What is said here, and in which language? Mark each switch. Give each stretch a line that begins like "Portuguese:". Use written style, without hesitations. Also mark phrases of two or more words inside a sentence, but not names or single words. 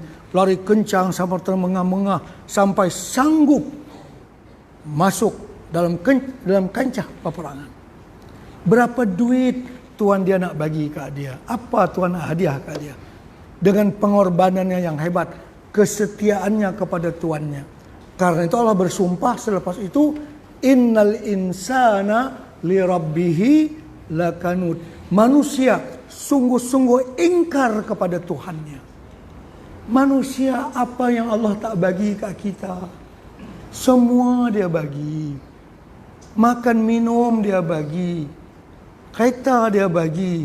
Malay: Lari kencang sampai termengah-mengah. Sampai sanggup masuk dalam kancah peperangan. Berapa duit Tuhan dia nak bagi kat dia? Apa Tuhan nak hadiah kat dia? Dengan pengorbanannya yang hebat. Kesetiaannya kepada Tuannya. Karena itu Allah bersumpah selepas itu.
Arabic: إن الإنسان لربه لكنود.
Malay: Manusia sungguh-sungguh ingkar kepada Tuhannya. Manusia apa yang Allah tak bagi kat kita? Semua dia bagi. Makan minum dia bagi. Kereta dia bagi.